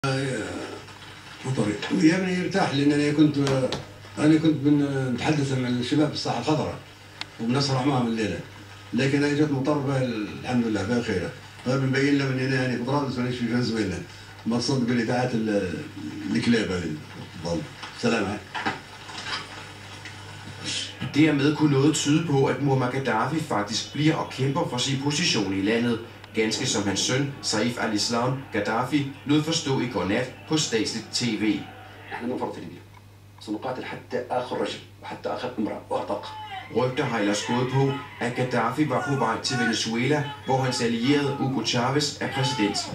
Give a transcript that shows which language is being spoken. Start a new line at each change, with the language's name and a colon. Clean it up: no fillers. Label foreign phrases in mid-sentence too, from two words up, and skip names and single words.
Arabic: يعني يرتاح لان انا كنت نتحدث مع الشباب في الساحه الخضراء وبنسرح معهم الليله، لكن هي جات مطر الحمد لله بها خيره. بنبين لهم اننا يعني في طرابلس مانيش في فنزويلا، ما تصدق الاذاعات الكلاب هذه. سلام.
Danish: Dermed kunne noget tyde på, at Muammar Gaddafi faktisk bliver og kæmper for sin position i landet, ganske som hans søn, Saif al-Islam Gaddafi, lod forstå i går nat på statsligt tv. Rygter har ellers gået på, at Gaddafi var på vej til Venezuela, hvor hans allierede Hugo Chavez er præsident.